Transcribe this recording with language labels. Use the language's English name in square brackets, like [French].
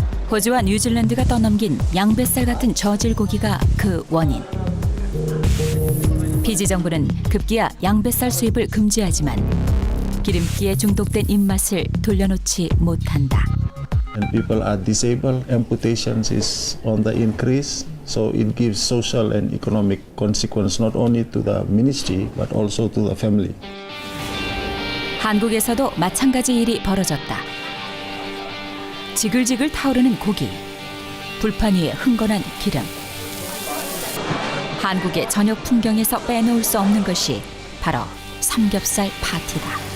[Korean] 호주와 뉴질랜드가 떠넘긴 양뱃살 같은 저질 고기가 그 원인. 피지 정부는 급기야 양뱃살 수입을 금지하지만 기름기에 중독된 입맛을 돌려놓지 못한다. [English] And people are disabled, amputations is on the increase, so it gives social and economic consequence not only to the ministry but also to the family. [Korean] 한국에서도 마찬가지 일이 벌어졌다. 지글지글 타오르는 고기, 불판 위에 흥건한 기름. 한국의 저녁 풍경에서 빼놓을 수 없는 것이 바로 삼겹살 파티다.